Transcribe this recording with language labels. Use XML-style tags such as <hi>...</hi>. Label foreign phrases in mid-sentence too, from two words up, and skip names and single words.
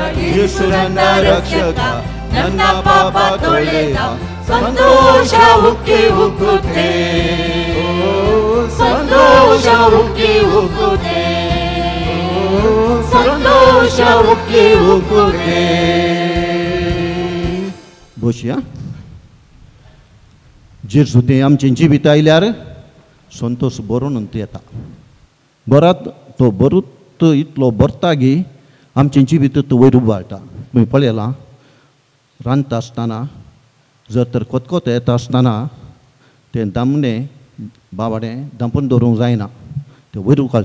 <kn>ಯೇಸು ನನ್ನ ರಕ್ಷಕ, ನನ್ನ ಪಾಪ ತೊಳೆದ, ಸಂತೋಷ ಹುಕ್ಕೆ ಹುಕ್ಕುತ್ತೆ. ಸಂತೋಷ ಹುಕ್ಕೆ ಹುಕ್ಕುತ್ತೆ, ಸಂತೋಷ ಹುಕ್ಕೆ ಹುಕ್ಕುತ್ತೆ.</kn> <kok>बोशया. जेजू तें आमचें जिवीत आयल्यार संतोश बरो नंतर येता. बरात तो बरूत इतलो भरता की आमचें जिवीत तो वयर उबाळटा. तुमी पळयलां, रांदता आसतना जर तर कोतकोत येता आसतना तें दामणें बाबाडें दांपून दवरूंक जायना, तें वयर उखलता.</kok>